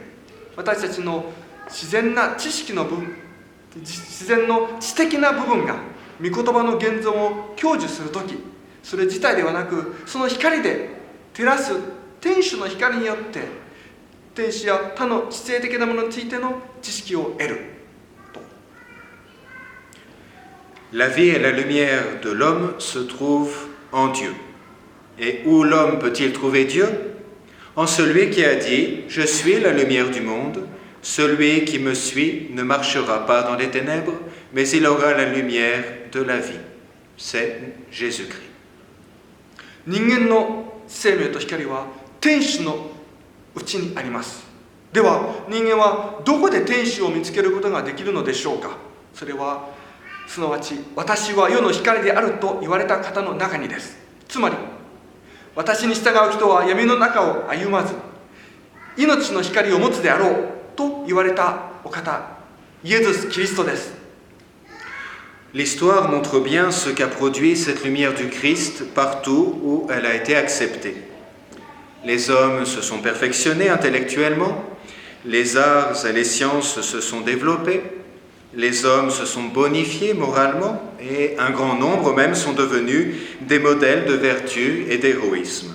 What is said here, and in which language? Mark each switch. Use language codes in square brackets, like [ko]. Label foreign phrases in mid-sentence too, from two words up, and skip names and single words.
[ja] 私たちの自然な知識の部分、自然の知的な部分が御言葉の現存を享受するとき、それ自体ではなく、その光で照らす天主の光によって、天使や他の知性的なものについての知識を得ると。 [fr] La vie et la lumière de l'homme se trouvent en Dieu. Et où l'homme peut-il trouver Dieu? En celui qui a dit: Je suis la lumière du monde. Celui qui me suit ne marchera pas dans les ténèbres, mais il aura la lumière de la vie. C'est Jésus-Christ. [ja] 人間の生命と光は天使のうちにあります。では人間はどこで天使を見つけることができるのでしょうか。それはすなわち私は世の光であると言われた方の中にです。つまり私に従う人は闇の中を歩まず命の光を持つであろうと言われたお方、イエズス・キリストです。 [fr] L'histoire montre bien ce qu'a produit cette lumière du Christ partout où elle a été acceptée. Les hommes se sont perfectionnés intellectuellement, les arts et les sciences se sont développés, les hommes se sont bonifiés moralement et un grand nombre même sont devenus des modèles de vertu et d'héroïsme.